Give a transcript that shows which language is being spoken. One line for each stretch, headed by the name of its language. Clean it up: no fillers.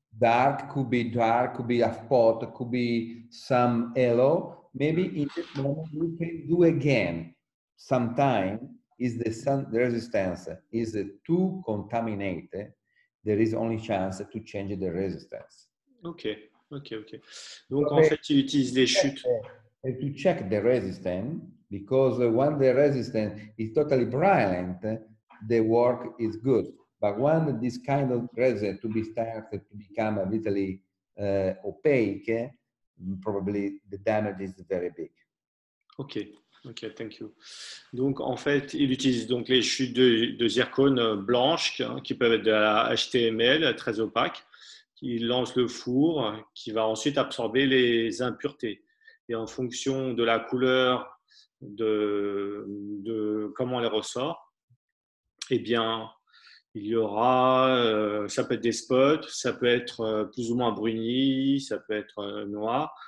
English: Dark could be a spot, could be some yellow. Maybe in this moment we can do again. Sometime is the resistance is too contaminated. There is only chance to change the resistance. Ok.
French: Donc so, en fait, il utilise les chutes.
English: To check the resistance, because when the resistance is totally brilliant, the work is good. But when this kind of resistance to be started to become a little opaque, probably the damage is very big. Ok, thank you.
French: Donc en fait, il utilise donc les chutes de zircone blanches qui peuvent être de la HTML très opaque. Il lance le four qui va ensuite absorber les impuretés. Et en fonction de la couleur, de comment elle ressort, eh bien, il y aura, ça peut être des spots, ça peut être plus ou moins bruni, ça peut être noir.